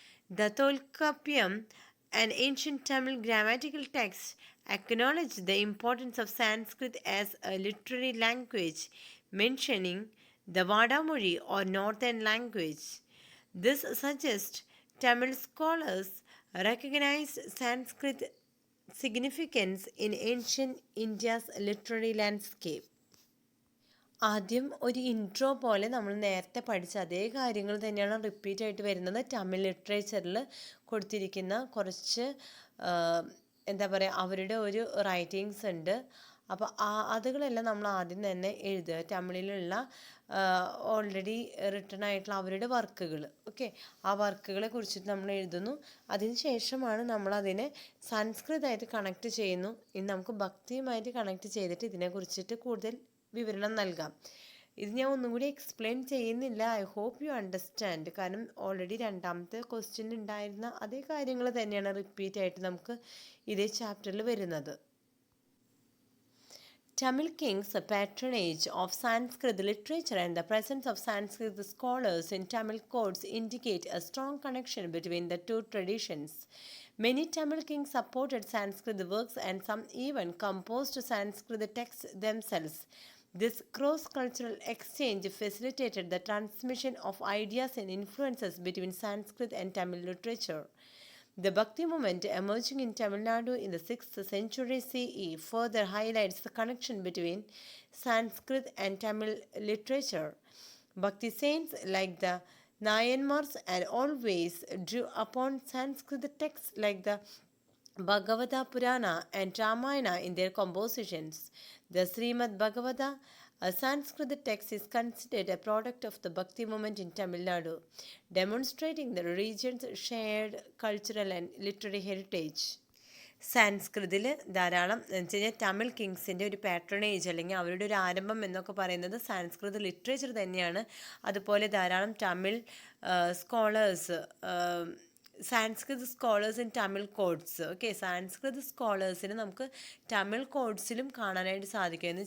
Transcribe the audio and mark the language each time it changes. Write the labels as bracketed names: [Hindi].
[English] The Tolkappiyam, an ancient Tamil grammatical text, acknowledge the importance of Sanskrit as a literary language, mentioning the Vadamuri or northern language. This suggests Tamil scholars recognize Sanskrit significance in ancient India's literary landscape. [Malayalam] ആദ്യം ഒരു intro പോലെ നമ്മൾ നേരത്തെ പഠിച്ച അതേ കാര്യങ്ങൾ തന്നെയാണ് repeat ആയിട്ട് വരുന്നത്. തമിഴ് ലിറ്ററേച്ചറിൽ കൊടുത്തിരിക്കുന്ന കുറച്ച് എന്താ പറയുക, അവരുടെ ഒരു റൈറ്റിങ്സ് ഉണ്ട്. അപ്പോൾ അതുകളെല്ലാം നമ്മൾ ആദ്യം തന്നെ എഴുതുക. തമിഴിലുള്ള ഓൾറെഡി റിട്ടൺ ആയിട്ടുള്ള അവരുടെ വർക്കുകൾ, ഓക്കെ, ആ വർക്കുകളെ കുറിച്ചിട്ട് നമ്മൾ എഴുതുന്നു. അതിന് ശേഷമാണ് നമ്മളതിനെ സംസ്കൃതമായിട്ട് കണക്ട് ചെയ്യുന്നു. ഇനി നമുക്ക് ഭക്തിയുമായിട്ട് കണക്ട് ചെയ്തിട്ട് ഇതിനെക്കുറിച്ചിട്ട് കൂടുതൽ വിവരണം നൽകാം. ഇത് ഞാൻ ഒന്നും കൂടി എക്സ്പ്ലെയിൻ ചെയ്യുന്നില്ല. [English] I hope you understand. [Malayalam] കാരണം ഓൾറെഡി രണ്ടാമത്തെ ക്വസ്റ്റ്യൻ ഉണ്ടായിരുന്ന അതേ കാര്യങ്ങൾ തന്നെയാണ് റിപ്പീറ്റ് ആയിട്ട് നമുക്ക് ഇതേ ചാപ്റ്ററിൽ വരുന്നത്. [English] Tamil kings' patronage of Sanskrit literature and the presence of Sanskrit scholars in Tamil courts indicate a strong connection between the two traditions. Many Tamil kings supported Sanskrit works and some even composed Sanskrit texts themselves. This cross-cultural exchange facilitated the transmission of ideas and influences between Sanskrit and Tamil literature. The Bhakti movement emerging in Tamil Nadu in the 6th century CE further highlights the connection between Sanskrit and Tamil literature. Bhakti saints like the Nayanmars and always drew upon Sanskrit texts like the Bhagavata Purana and Ramayana in their compositions. The Srimad Bhagavata, a Sanskrit text, is considered a product of the Bhakti movement in Tamil Nadu, demonstrating the region's shared cultural and literary heritage. [Malayalam] സാൻസ്കൃതിൽ ധാരാളം എന്ന് വെച്ച് കഴിഞ്ഞാൽ തമിഴ് കിങ്സിൻ്റെ ഒരു patronage അല്ലെങ്കിൽ അവരുടെ ഒരു ആരംഭം എന്നൊക്കെ പറയുന്നത് സാൻസ്കൃത് ലിറ്ററേച്ചർ തന്നെയാണ്. അതുപോലെ ധാരാളം Tamil scholars, [English] Sanskrit scholars in Tamil codes, [Malayalam] okay, Sanskrit സ്കോളേഴ്സിന് നമുക്ക് തമിഴ് കോഡ്സിലും കാണാനായിട്ട് സാധിക്കും.